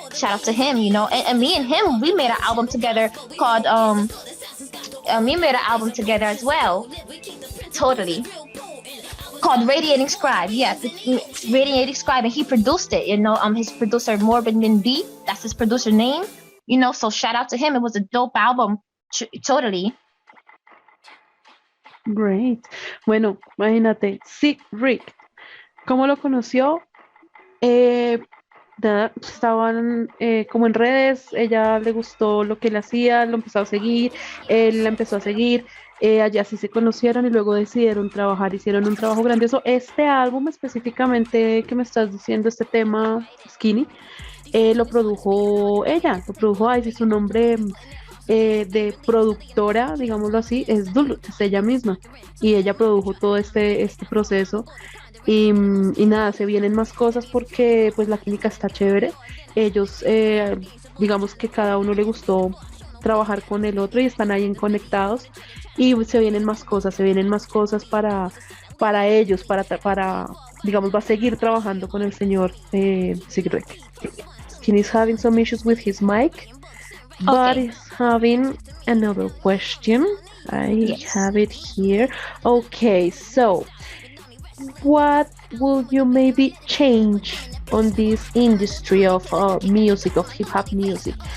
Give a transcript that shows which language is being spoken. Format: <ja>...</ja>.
<en>Shout out to him, and me and him, we made an album together called we made an album together as well, totally, called Radiating Scribe. Yeah, Radiating Scribe, and he produced it. His producer Morgan B. That's his producer name. So shout out to him. It was a dope album, totally. Great.</en> <es>Bueno, imagínate, Sick Rick, ¿cómo lo conoció? Estaban como en redes, ella le gustó lo que él hacía, lo empezó a seguir, él la empezó a seguir. Allá sí se conocieron y luego decidieron trabajar, hicieron un trabajo grandioso. Este álbum específicamente que me estás diciendo, este tema, Skinny, lo produjo ella, lo produjo Ice, y su nombre de productora, digámoslo así, es Dulu, es ella misma, y ella produjo todo este proceso. Y nada, se vienen más cosas porque pues la química está chévere. Ellos, digamos que cada uno le gustó trabajar con el otro y están ahí conectados, y se vienen más cosas para ellos, para digamos, va a seguir trabajando con el señor Sigrid.</es> <en>He's having some issues with his mic, but he's having another question. I have it here. Okay, so what will you maybe change on this industry of music, of hip-hop music?</en>